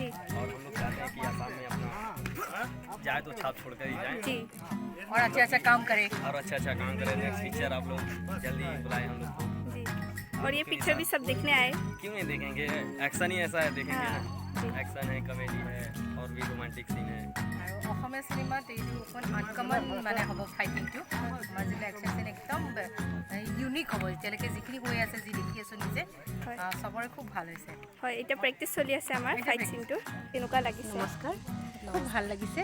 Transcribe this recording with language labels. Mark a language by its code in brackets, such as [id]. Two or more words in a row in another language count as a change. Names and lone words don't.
[hi] और हम लोग चाहते हैं कि आसाम में अपना जाए तो छाप छोड़कर ही जाए जी और अच्छा अच्छा काम करे। और अच्छा काम करें। नेक्स्ट पिक्चर आप लोग जल्दी बुलाए हम लोग को। जी। और ये पिक्चर भी सब देखने आए? क्यों नहीं देखेंगे, एक्शन ही ऐसा है, देखेंगे। एक्शन है, कॉमेडी है और भी रोमांटिक सीन है। [as] আৰু অসমীয়া চিনেমাত এইটো অকণ আনকমন মানে হ'ব ফাইটিংটো। আমাৰ যিবিলাক একশ্যন চিন একদম ইউনিক হ'ব। এতিয়ালৈকে যিখিনি হৈ আছে, যি দেখি আছোঁ নিজে, চবৰে খুব ভাল হৈছে। হয়, এতিয়া প্ৰেক্টিচ চলি আছে আমাৰ ফাইট চিনটো। কেনেকুৱা লাগিছে? নমস্কাৰ, খুব ভাল লাগিছে।